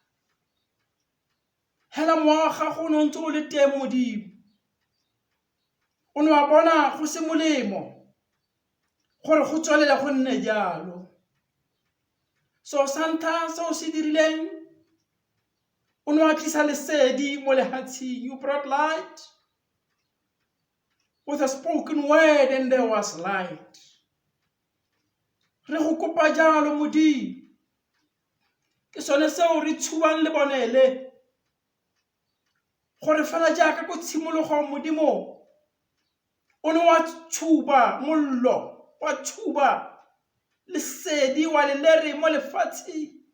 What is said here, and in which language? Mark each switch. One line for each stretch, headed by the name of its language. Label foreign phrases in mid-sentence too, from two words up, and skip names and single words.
Tswana: Hela mowa wa gago o ne o ntse o le teng modimo. O ne wa bona go se molemo gore go tswelela go nne jalo. So santha se o se dirileng, o ne wa tlisa lesedi mo lehatsheng.
English: You brought light with a spoken word, and there was light.
Tswana: Re go kopa jalo modimo. Ke sone seo re tshubang le bonele gore fela jaaka ko tshimologong modimo o ne wa tshuba mollo, wa tshuba lesedi wa le mo lefatsheng.